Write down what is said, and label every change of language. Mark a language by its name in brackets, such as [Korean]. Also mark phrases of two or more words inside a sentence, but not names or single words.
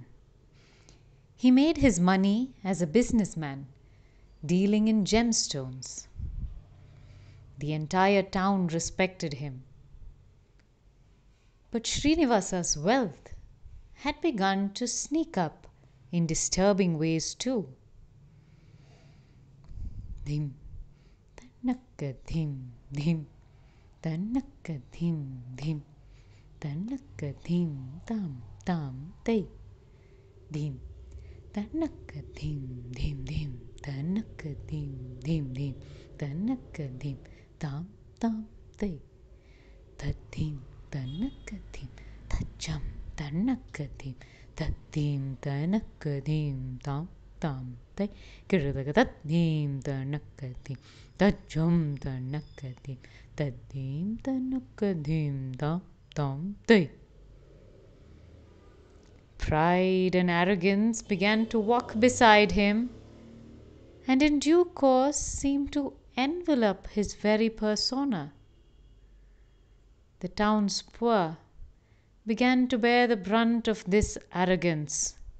[English] He made his money as a businessman, dealing in gemstones. The entire town respected him. But Srinivasa's wealth had begun to sneak up in disturbing ways too. Dhim, tanakka dhim, dhim, tanakka dhim, dhim, tanakka dhim, tam, tam, te. Dhim, tanakka dhim, dhim, dhim, tanakka dhim, dhim, dhim, tanakka dhim, tam, tam, te. Tadim, tanakadim, tajam, tanakadim, tadim, tanakadim, tam, tam, te. Kiradagatadim, tanakadim, tajam, tanakadim, tadim, tanakadim, tam, tam, te. Pride and arrogance began to walk beside him, and in due course seemed to envelop his very persona. The town's poor began to bear the brunt of this arrogance.